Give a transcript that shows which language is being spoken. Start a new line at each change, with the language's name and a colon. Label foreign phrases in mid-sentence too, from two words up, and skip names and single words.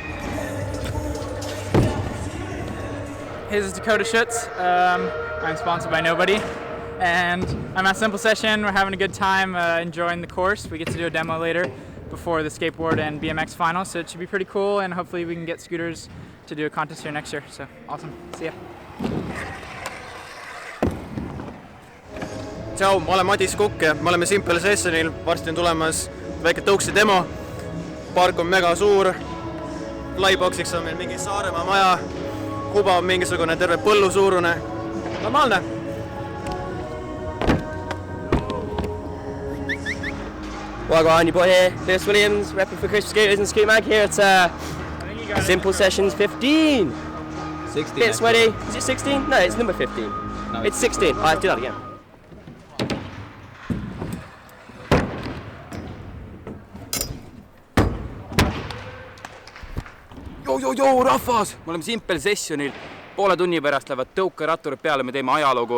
English: This is Dakota Schutz. I'm sponsored by nobody, and I'm at Simple Session. We're having a good time enjoying the course. We get to do a demo later before the skateboard and BMX finals, so it should be pretty cool, and hopefully we can get scooters to do a contest here next year. So awesome, see ya.
Estonian: Tšau, ma olen Madis Kukk ja me oleme Simple Sessionil, varsti on tulemas väike tõuksi demo. Park on mega suur, flyboxiks on meil mingi Saaremaa maja, kuba on mingisugune terve põllu suurune, normaalne.
English: Well, on your boy here, Lewis Williams, repping for Chris Scooters and Scoot Mag here at Simple Sessions 15. 16. Bit sweaty. Is it 16? No, it's number 15. No, it's 16. Alright, do that again.
Estonian: Joo, rahvas! Me oleme Simple Sessionil. Poole tunni pärast lähevad tõukeratturid peale, me teeme ajalugu.